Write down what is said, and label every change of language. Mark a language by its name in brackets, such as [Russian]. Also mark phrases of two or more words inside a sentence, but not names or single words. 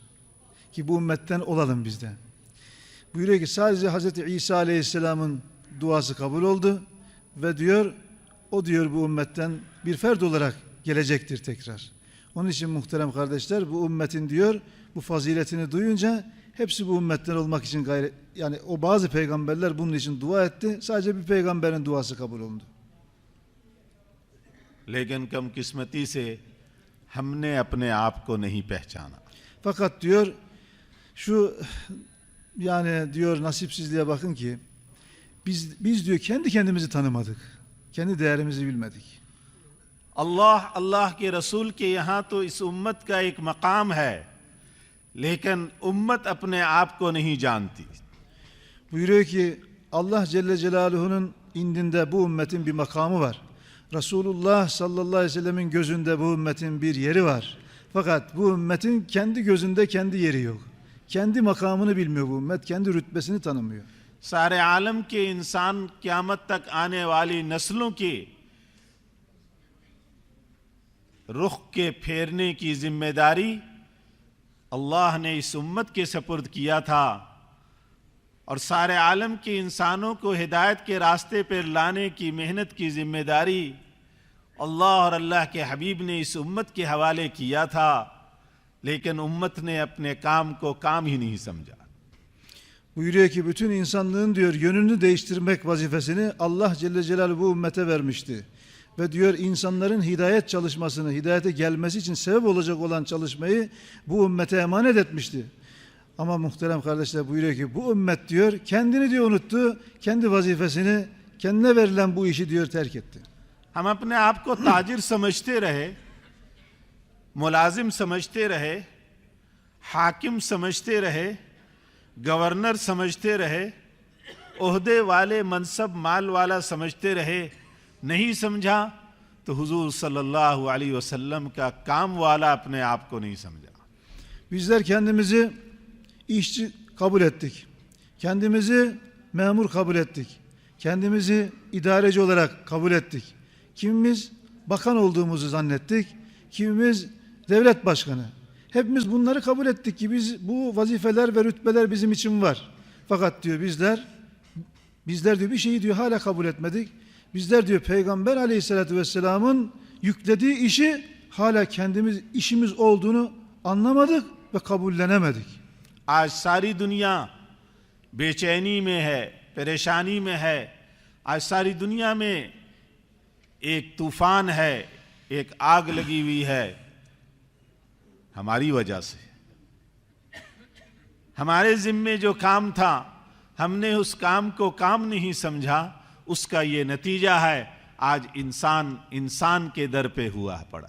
[Turkish] Ki bu ümmetten olalım biz de. Buyuruyor ki sadece Hazreti İsa Aleyhisselam'ın duası kabul oldu ve diyor o diyor bu ümmetten bir fert olarak gelecektir tekrar. Onun için muhterem kardeşler bu ümmetin diyor bu faziletini duyunca hepsi bu ümmetten olmak için gayret, yani o bazı peygamberler bunun için dua etti. Sadece bir peygamberin duası kabul oldu. [Urdu] لیکن کم قسمتی سے ہم نے اپنے آپ کو نہیں پہچانا. [Turkish] Fakat diyor şu yani diyor nasipsizliğe bakın ki biz diyor kendi kendimizi tanımadık. Kendi değerimizi bilmedik. [Urdu] اللہ کے رسول کے یہاں تو اس امت کا ایک مقام ہے، لیکن امت اپنے آپ کو نہیں جانتی. [Turkish] Buyuruyor ki [Arabic] الله جل جلاله [Turkish] indinde bu ümmetin bir makamı var. Resulullah [Arabic] صلى الله عليه وسلم [Turkish] gözünde bu ümmetin bir yeri var. Fakat bu ümmetin kendi gözünde kendi yeri yok. Kendi makamını bilmiyor bu ümmet, kendi rütbesini tanımıyor. [Urdu] سارے عالم کے انسان قیامت تک آنے والی نسلوں کے رخ کے پھیرنے کی ذمہ داری اللہ نے اس امت کے سپرد کیا تھا اور سارے عالم کے انسانوں کو ہدایت کے راستے پر لانے کی محنت کی ذمہ داری اللہ اور اللہ کے حبیب نے اس امت کے حوالے کیا تھا، لیکن امت نے اپنے کام کو کام ہی نہیں سمجھا. [Turkish] Buyuruyor ki bütün insanlığın diyor yönünü değiştirmek vazifesini [Arabic] الله جل جلاله [Turkish] bu ümmete vermişti. Ve diyor insanların hidayet çalışmasını, hidayete gelmesi için sebep olacak olan çalışmayı bu ümmete emanet etmişti. Ama muhterem kardeşler buyuruyor ki bu ümmet diyor kendini diyor unuttu, kendi vazifesini, kendine verilen bu işi diyor terk etti. [Urdu] ہم اپنے آپ کو تاجر سمجھتے رہے، ملازم سمجھتے رہے، حاکم سمجھتے رہے، گورنر سمجھتے رہے، عہدے والے منصب مال والا سمجھتے رہے. نہیں سمجھا تو حضور [Arabic] صلی اللہ علیہ وسلم [Urdu] کا کام والا اپنے آپ کو نہیں سمجھا. [Turkish] Bizler kendimizi işçi kabul ettik. Kendimizi memur kabul ettik. Kendimizi idareci olarak kabul ettik. Kimimiz bakan olduğumuzu zannettik. Kimimiz devlet başkanı. Hepimiz bunları kabul ettik ki biz bu vazifeler ve rütbeler bizim için var. Fakat diyor bizler diyor bir şeyi diyor hala kabul etmedik. Bizler diyor Peygamber [Arabic] عليه الصلاة والسلام [Turkish] yüklediği işi hala kendimiz işimiz olduğunu anlamadık ve kabullenemedik. [Urdu] آج ساری دنیا بے چینی میں ہے، پریشانی میں ہے. آج ساری دنیا میں ایک طوفان ہے، ایک آگ لگی ہوئی ہے ہماری وجہ سے. ہمارے ذمے جو کام تھا ہم نے اس کام کو کام نہیں سمجھا، اس کا یہ نتیجہ ہے آج انسان کے در پے ہوا پڑا.